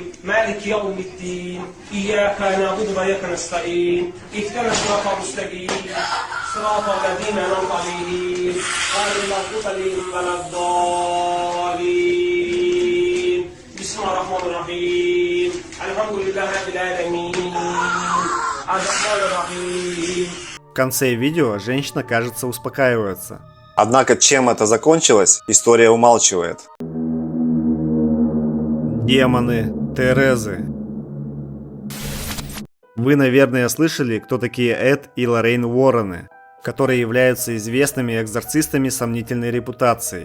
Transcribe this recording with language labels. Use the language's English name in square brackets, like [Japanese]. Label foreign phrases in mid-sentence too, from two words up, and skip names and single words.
[Arabic] مالك يوم الدين إياك نعبد وإياك نستعين اهدنا الصراط المستقيم صراط الذين أنعمت عليهم غير المغضوب عليهم ولا الضالين بسم الله الرحمن الرحيم الحمد لله رب العالمين الرحمن الرحيم. [Russian] В конце видео женщина, кажется, успокаивается. Однако, чем это закончилось, история умалчивает. Демоны Терезы. Вы, наверное, слышали, кто такие Эд и Лоррейн Уоррены, которые являются известными экзорцистами сомнительной репутацией.